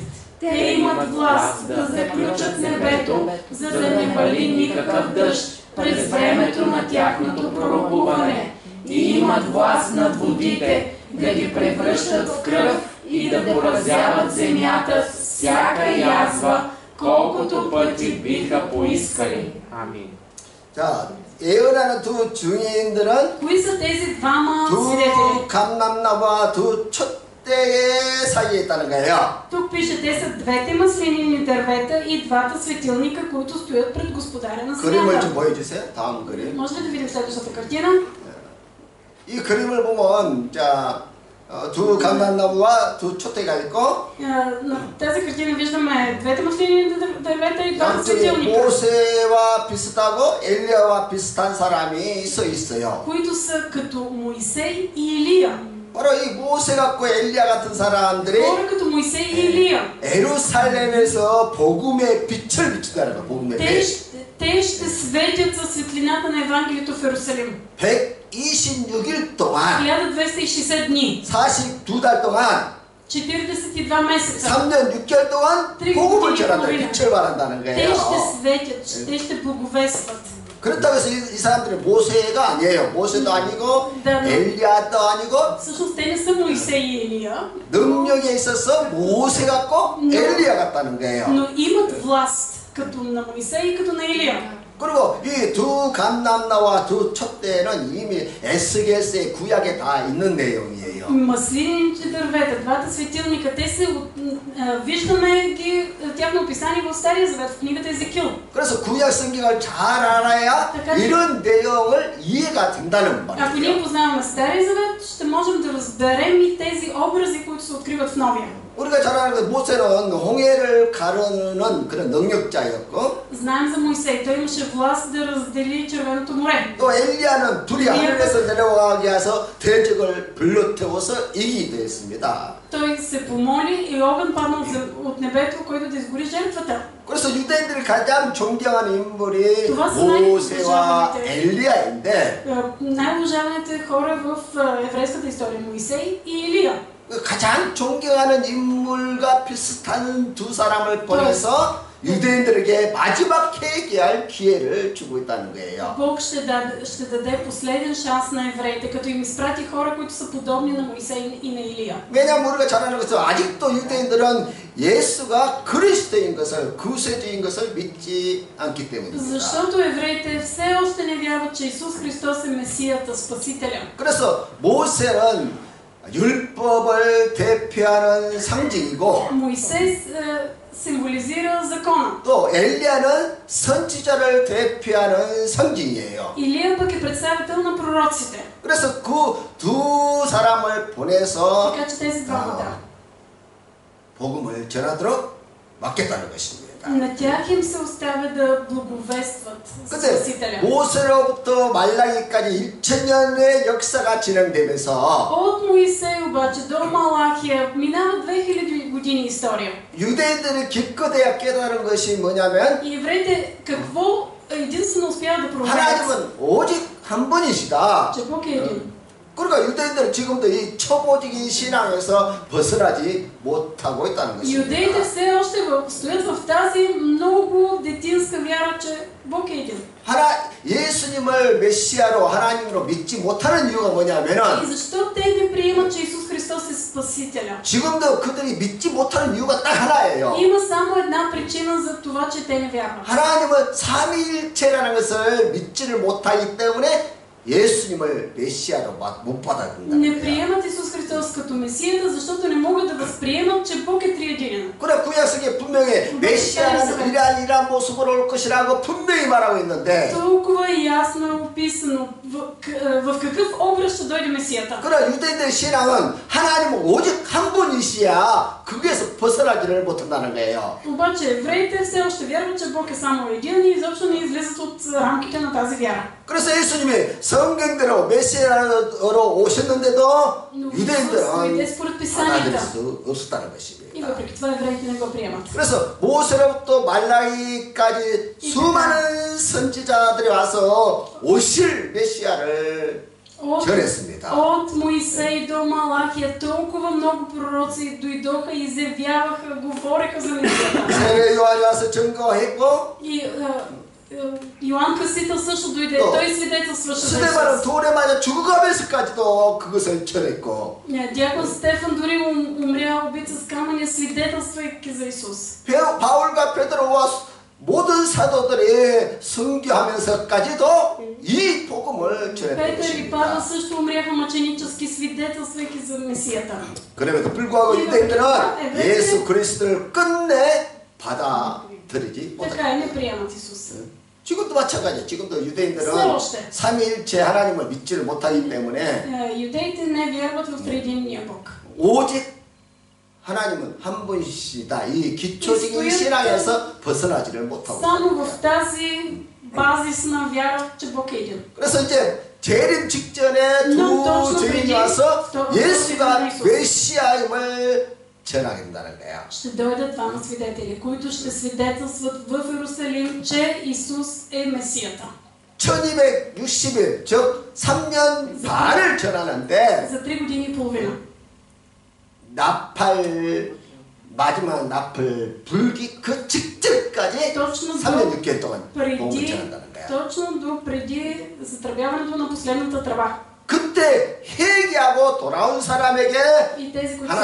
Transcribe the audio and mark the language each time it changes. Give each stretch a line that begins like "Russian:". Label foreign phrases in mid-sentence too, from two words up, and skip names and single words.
Bulgarian: Те имат власт да заключат небето, за да не вали никакъв дъжд през времето на тяхното пророкуване. И имат власт над водите, да ги превръщат в кръв и да поразяват земята с всяка язва, колкото пъти биха поискали. Амин.
Korean: 자, 예언하는 두 증인들은
Bulgarian: Кои са тези двама свидетели?
Korean: 두 감람나무와 두 촛대의 사이에 있다는 거예요.
Bulgarian: Тук пише, те са двете маслинини дървета и двата светилника, които стоят пред Господаря на
Korean: 그림을 좀
Bulgarian: земята.
Korean: 보여주세요. 다음 그림.
Bulgarian: Може ли да видим следващата картина?
Korean: 이 그림을 보면 자 두 감람나무와 두 촛대가 있고
Bulgarian: На тази картина виждаме двете маслини дървета и двата
Korean: 양쪽에
Bulgarian: светилника,
Korean: 모세와 비슷하고 엘리야와 비슷한 사람이 서 있어요.
Bulgarian: които са като Моисей и Илия.
Korean: 바로 이 모세 같고 엘리야 같은 사람들이
Bulgarian: Хора като Моисей и Илия.
Korean: 예루살렘에서 복음의 빛을 비춘다는 거예요. 복음의 빛.
Bulgarian: Те ще светят със светлината на Евангелието в Иерусалим.
Korean: 126일 동안
Bulgarian: 1260 дни,
Korean: 42달 동안
Bulgarian: 42 месеца.
Korean: 3년 6개월 동안 복음을 전한다. 빛을 발한다는
Bulgarian: Те
Korean: 거예요.
Bulgarian: ще светят, те ще благовестват.
Korean: 그렇다고 해서 이 사람들은 모세가 아니에요. 모세도 아니고 엘리야도 아니고
Bulgarian: Всъщност те не са Моисей и Илия,
Korean: 능력에 있어서 모세 같고 엘리야 같다는 거예요.
Bulgarian: но имат власт като на Моисей и като на Илия.
Korean: 그리고 이 두 감람나와 두 촛대는 이미 에스겔서의 구약에 다 있는 내용이에요.
Bulgarian: Маслините дървета, двата светилника, те се виждаме ги тяхно описание в Стария Завет, в книгата Езекил.
Korean: 그래서 구약 성경을 잘 알아야 이런 내용을 이해가 된다는
Bulgarian: Ако ние
Korean: 말이에요.
Bulgarian: познаваме Стария Завет, ще можем да разберем и тези образи, които се откриват в Новия.
Korean: 우리가 잘 아는 건 모세는 홍해를 가르는 그런 능력자였고
Bulgarian: Знаем за Моисей, той имаше власт да раздели Червеното море.
Korean: 또 엘리야는 둘이 하늘에서 내려가게 해서 대적을 불러태워서 이기기도 했습니다.
Bulgarian: Той се помоли и огън падна от небето, който да изгори жертвата.
Korean: 그래서 유대인들이 가장 존경하는 인물이
Bulgarian: Това са
Korean: 모세와 엘리야인데
Bulgarian: най-уважаваните хора в еврейската история, Моисей и Илия.
Korean: 가장 존경하는 인물과 비슷한 두 사람을 보내서 유대인들에게 마지막 회개할 기회를 주고 있다는 거예요.
Bulgarian: Бог ще даде последен шанс на евреите, като им изпрати хора, които са подобни на Моисей и на Илия.
Korean: 왜냐하면 우리가 잘 아는 것은 아직도 유대인들은 예수가 그리스도인 것을 구세주인 것을 믿지 않기 때문입니다.
Bulgarian: Защото евреите все още не вярват, че Исус Христос е Месията, Спасителя.
Korean: 그래서 모세는 율법을 대표하는 상징이고
Bulgarian: Моисей символизира закона.
Korean: 또 엘리야는 선지자를 대표하는 상징이에요.
Bulgarian: Илия пък е представител на пророците.
Korean: 그래서 그 두 사람을 보내서
Bulgarian: Така че тези двамата.
Korean: 복음을 전하도록 맡겼다는 것입니다.
Bulgarian: На тях им се оставя да благовестват
Korean: 근데
Bulgarian: Спасителя.
Korean: 모세로부터 말라기까지 1000년의 역사가 진행되면서
Bulgarian: От Моисей обаче до Малахия минава 2000 години история.
Korean: 유대인들이 기껏해야 깨달은 것이 뭐냐면
Bulgarian: И евреите какво единствено успяват да проверят?
Korean: 하나님은 오직 한 분이시다.
Bulgarian: Че Бог е един.
Korean: 그러니까 유대인들은 지금도 이 초보적인 신앙에서 벗어나지 못하고 있다는
Bulgarian: Юдеите
Korean: 것입니다.
Bulgarian: все още стоят в тази много детинска вяра, че Бог е един.
Korean: 예수님을 메시아로 하나님으로 믿지 못하는 이유가
Bulgarian: И
Korean: 뭐냐면은
Bulgarian: защо те не приемат, че Исус Христос е Спасителя?
Korean: 지금도 그들이 믿지 못하는 이유가 딱 하나예요.
Bulgarian: Има само една причина за това, че те не вярват.
Korean: 하나님은 삼위일체라는 것을 믿지를 못하기 때문에 예수님을 메시아로 못 받아들인다는
Bulgarian: Не
Korean: 거예요.
Bulgarian: приемат Исус Христос като Месията, защото не могат да възприемат, че Бог е триединен.
Korean: 그래 구약성에 분명히 메시아는 이러한 모습으로 올 것이라고 분명히 말하고 있는데
Bulgarian: Толкова ясно е описано в какъв образ ще дойде Месията.
Korean: 그래 유대인들의 신앙은 하나님은 오직 한 분이시야 거기에서 벗어나지를 못한다는 거예요.
Bulgarian: Обаче евреите все още вярват, че Бог е само един и изобщо не излизат от рамките на тази вяра.
Korean: 그래서 예수님이 성경대로 메시아로 오셨는데도 유대인들은 받아들일 수 없었다는
Bulgarian: И
Korean: 것입니다.
Bulgarian: въпреки това евреите не го приемат.
Korean: 그래서 모세로부터 말라기까지 수많은 선지자들이 와서 오실 메시아를 전했습니다.
Bulgarian: От Моисей до Малахия толкова много пророци дойдоха и изявяваха, говореха за Месията.
Korean: 세례 요한이 와서 증거했고
Bulgarian: И Йоан Кръстител също дойде, той свидетелстваше за
Korean: 스데반은
Bulgarian: Исус.
Korean: 돌에 맞아 죽어가면서까지도 그것을 전했고
Bulgarian: Дякон Стефан дори умря убит с камъня, свидетелствайки за Исус.
Korean: 바울과 베드로와 모든 사도들이 선교하면서까지도 이 복음을 전했던
Bulgarian: Петър и Павел
Korean: 것입니다.
Bulgarian: също умряха мъченически, свидетелствайки за Месията.
Korean: 그럼에도 불구하고 유대인들은 예수 그리스도를 끝내 받아들이지
Bulgarian: Така и не приемат Исус.
Korean: 지금도 마찬가지예요. 지금도 유대인들은
Bulgarian: Все
Korean: 삼위일체 하나님을 믿지를 못하기 때문에
Bulgarian: Юдеите не вярват в триединния Бог.
Korean: 오직 하나님은 한 분이시다. 이 기초적인 신앙에서 벗어나지를 못하고
Bulgarian: Само в тази базисна вяра, че Бог е един.
Korean: 그래서 이제 재림 직전에 두 증인이 와서 예수가 메시아임을 전하게 된다는 거예요.
Bulgarian: Ще дойдат двама свидетели, които ще свидетелстват в Иерусалим, че Исус е Месията.
Korean: 1260일, 즉 3년 반을 전하는데
Bulgarian: За 3 години и половина.
Korean: 나팔 마지막 나팔 불기 그 직전까지
Bulgarian: Точно
Korean: 3년 6개월 동안 복음을
Bulgarian: преди,
Korean: 전한다는 거야.
Bulgarian: точно до преди затръбяването на последната тръба.
Korean: 그때 회개하고 돌아온 사람에게
Bulgarian: И тези, които се